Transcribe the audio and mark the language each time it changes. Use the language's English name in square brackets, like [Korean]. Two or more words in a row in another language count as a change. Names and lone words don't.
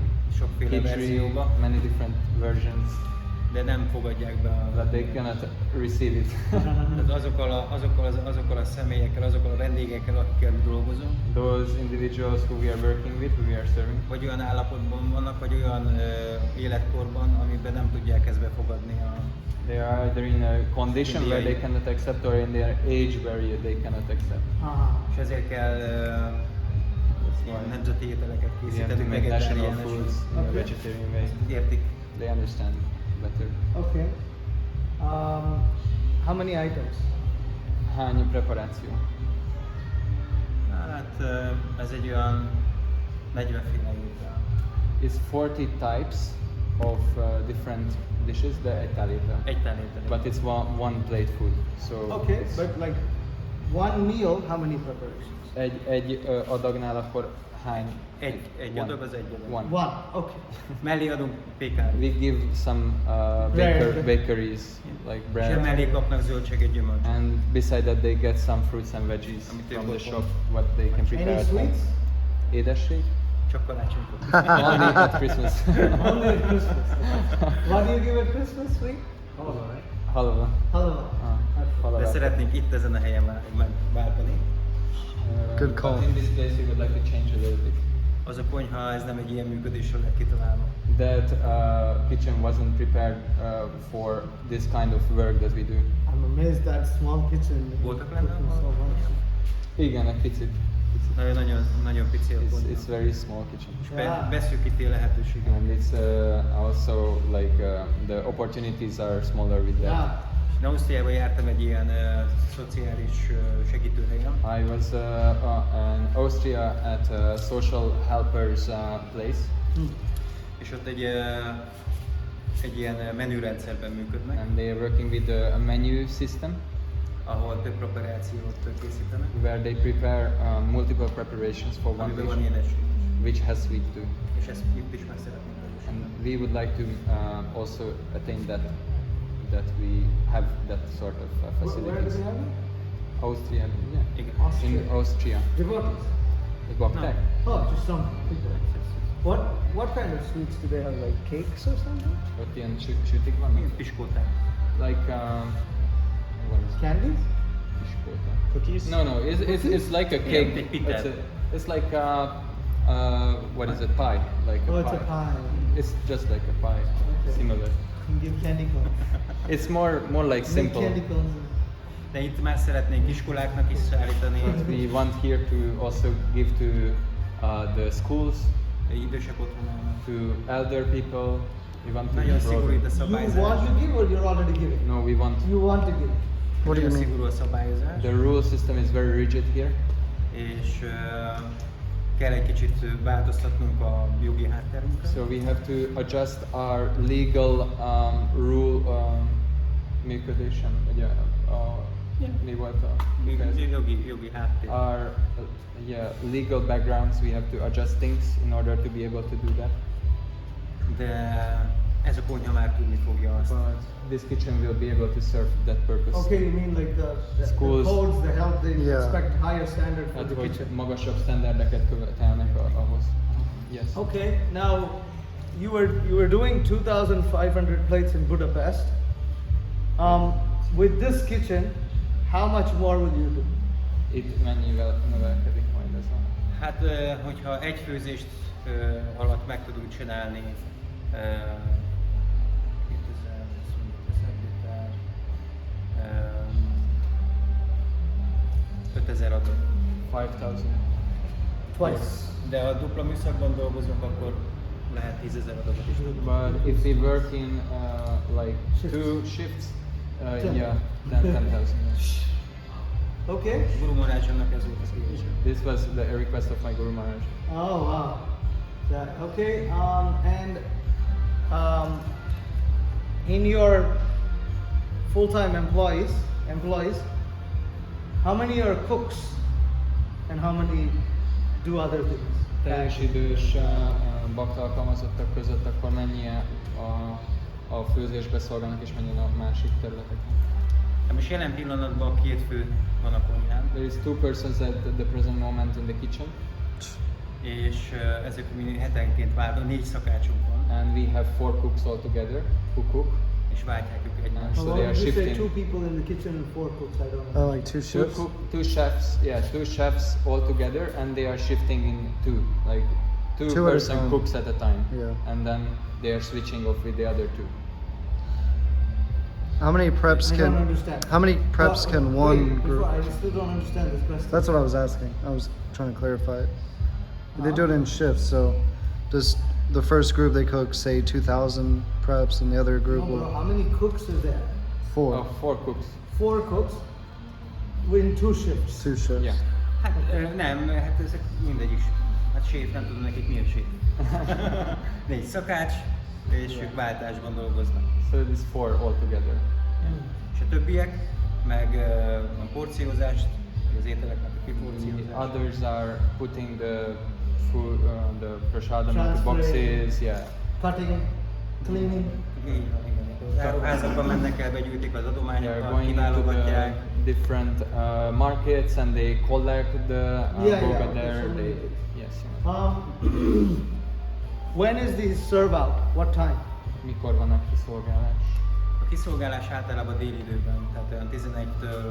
[Hungarian] sokféle khichdi, verzióba, [English] many different versions, [Hungarian] de nem fogadják be [English] but they cannot receive it. [Hungarian] tehát azokkal a személyekkel, azokkal a vendégekkel, akikkel mi dolgozunk, [English] Those individuals who we are working with, who we are serving, [Hungarian] vagy olyan állapotban vannak, vagy olyan életkorban, amiben nem tudják ezt befogadni [English] they are either in a condition where they [Hungarian] Indiai. [English] cannot accept or in their age where they cannot accept. [Hungarian] és ezért kell ilyen nemzeti ételeket [English] We have to [Hungarian] készíteni, [English] make national [Hungarian] vegetáriánus. [English] foods in a Okay. vegetarian way. [Hungarian] Értik? [English] They understand better. Okay. How many items? [Hungarian] Hány preparáció? Hát ez egy olyan 40 féle étel. [English] It's 40 types of different dishes, [Hungarian] de egy tálétel. Egy tálétel. [English] But it's one plate food. So Okay, it's but like one meal, how many preparations? [Hungarian] egy adagnál akkor hány? Egy [English] One. [Hungarian] adag az egy adag. [English] One. One. Okay. [Hungarian] Mellé adunk pékát. [English] We give some Bread. bakeries like [Hungarian] És [English] bread, [Hungarian] mellé kapnak zöldséget, gyümölcs. [English] and beside that they get some fruits and veggies [Hungarian] Amit [English] from [Hungarian] ők [English] the [Hungarian] otthon. [English] shop, what they can prepare Any at home. sweets? [Hungarian] Édesség? Csak karácsonykor. [English] Only at Christmas. Only at Christmas. What do you give at Christmas? Sweet? Halva, right? Halva. Halva. Halva. [Hungarian] De szeretnénk itt ezen a helyen megváltani. [English] Good call. But in this place we would like to change a little bit. [Hungarian] Az a konyha, ez nem egy ilyen működésről lett kitalálva. [English] That kitchen wasn't prepared for this kind of work that we do. I'm amazed that small kitchen. [Hungarian] Voltak lenne [English] cooking so much. [Hungarian] Igen, egy picit. Nagyon pici a konyha. [English] It's very small kitchen. [Hungarian] És beszűkíti a lehetőséget. [English] And it's also like the opportunities are smaller with that. Yeah. [Hungarian] Én Ausztriában jártam egy ilyen szociális segítőhelyen, [English] I was in Austria at a social helpers place, [Hungarian] és ott egy ilyen menürendszerben működnek, [English] and they are working with a menu system [Hungarian] ahol több preparációt készítenek, [English] where they prepare multiple preparations for one [Hungarian] amiben van [English] dish, [Hungarian] édesség is. [English] which has sweet too. [Hungarian] És ezt itt is meg szeretnénk valósítani. [English] And we would like to also attain that we have that sort of Where do facilities. they have it? Austria, yeah. [Hungarian] Igen. [English] Austria. In Austria. Devotees. [Hungarian] Bakták? [English] Oh, just some people. What kind of sweets do they have? Like cakes or something? [Hungarian] Ott ilyen sütik vannak? Milyen piskóták? [English] Like, what is it? Candies? [Hungarian] Iskóta. [English] Cookies? No, it's like a cake. [Hungarian] egy pitel. [English] It's like what is it? Pie, like a Oh, pie. it's a pie. It's just like a pie, Okay. similar. You give candy corn. It's more like Make simple. candy corns. [Hungarian] De itt már szeretnénk iskoláknak is szállítani, [English] But we want here to also give to the schools, [Hungarian] idősek otthonának. [English] to elder people. We want to [Hungarian] Nagyon [English] broaden. [Hungarian] szigorú itt a [English] You [Hungarian] szabályzás. [English] want to give or you're already giving? No, we want. You want to give. What do you [Hungarian] Nagyon [English] mean? [Hungarian] szigorú a szabályozás, [English] The rule system is very rigid here, [Hungarian] és kell egy kicsit változtatnunk a jogi hátterünket. [English] so we have to adjust our legal rule működésen. [Hungarian] Ugye, mi volt a kifejezés? Jogi háttér. [English] Our legal backgrounds. We have to adjust things in order to be able to do that. [Hungarian] De ez a konyha már tudni fogja azt. [English] But this kitchen will be able to serve that purpose. Okay, you mean like the Schools. codes, the health, they Yeah. expect higher standard for [Hungarian] Hát, [English] the [Hungarian] hogy [English] kitchen. [Hungarian] magasabb standardeket követelnek ahhoz. [English] Yes. Okay, now you were doing 2,500 plates in Budapest. With this kitchen, how much more will you do? [Hungarian] Itt mennyivel növelkedik majd ez a... Hát, hogyha egy főzést alatt meg tudunk csinálni 5000 adag. [English] 5,000. Twice. [Hungarian] De ha dupla műszakban dolgozunk, akkor lehet 10.000 adagot is tudunk. [English] But if we work in like Shifts. 2 shifts, Ten. yeah, then 10,000. Okay. [Hungarian] Guru Maharajnak ez volt az kérdés. [English] This was the request of my Guru Maharaj. Oh wow. Yeah, okay. In your full-time employees, how how many are cooks and how many do other things? [Hungarian] Teljes idős bakta alkalmazottak között akkor mennyi a főzésbe szolgálnak és mennyi a másik területeken? Hát most jelen pillanatban 2 fő van a konyhán, [English] There is 2 persons at the present moment in the kitchen, [Hungarian] és ezek mi hetenként változnak, 4 szakácsunk van, [English] and we have 4 cooks altogether who cook. [Hungarian] és váltják egymást. [English] So How they long are did you say shifting. 2 people in the kitchen and 4 cooks? I don't know. Like 2 Two shifts? cook, 2 chefs, yeah, 2 chefs all together, and they are shifting in 2, like 2 Two at a person time. cooks at a time, Yeah. and then they are switching off with the other 2. How many preps I can? don't understand. How many preps Well, can wait, one before- group? I still don't understand this question. That's what I was asking. I was trying to clarify it. They do it in shifts, so does the first group they cook say 2,000 preps, and the other group No, bro, will how many cooks is there? 4, Oh, 4 cooks. 4 cooks in 2 shifts. 2 shifts. Yeah. [Hungarian] Hát nem, hát ezek mindegyik, hát séf, nem tudom nekik mi a séf. 4 szakács, és ők váltásban dolgoznak. [English] So it is 4 altogether. [Hungarian] És a többiek meg a porciózást, az ételeknek a [English] The [Hungarian] kiporciózást. [English] others are putting the food, the prashadam into Transferring. boxes, yeah. Cutting, cleaning. [Hungarian] Így van, igen. Az áruházakban mennek el, begyűjtik az [English] They are [Hungarian] adományokat, [English] going into the [Hungarian] kiválogatják. [English] different markets and they collect the Yeah, boga yeah, there. so They, many. yes. When is the serve out? What time? [Hungarian] Mikor van a kiszolgálás? A kiszolgálás általában déli időben, tehát olyan 11-től